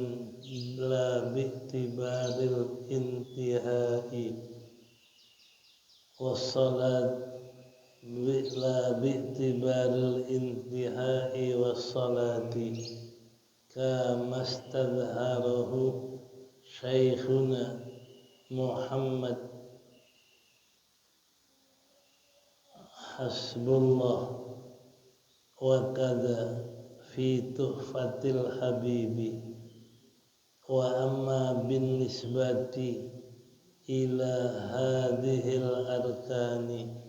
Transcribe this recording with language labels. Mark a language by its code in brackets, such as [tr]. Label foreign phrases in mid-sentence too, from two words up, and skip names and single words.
[ar] الانتهاء، والصلاة لا باعتبار الانتهاء والصلاة كما استظهره شيخنا Muhammad حسب الله وكذا في تحفة الحبيب وأما بالنسبة إلى هذه الأركان